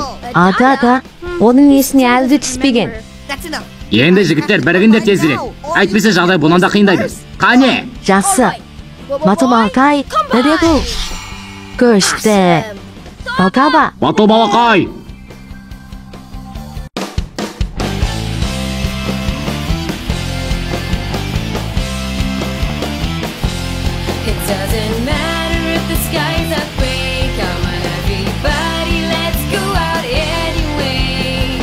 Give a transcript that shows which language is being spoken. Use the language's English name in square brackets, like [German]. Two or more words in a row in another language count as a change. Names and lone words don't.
[Kazakh] Ада. Оның есіне әлі де түспеген. Енді жігіттер бірігіңдер тезірек. Әйтпесе жағдай бұнан да қиындайды. Қане? Жақсы. Батыл балақай, дәдегі. Күшті. Балқаба. Батыл балақай. [English] It doesn't matter if the skies are gray. Come on, everybody, let's go out anyway.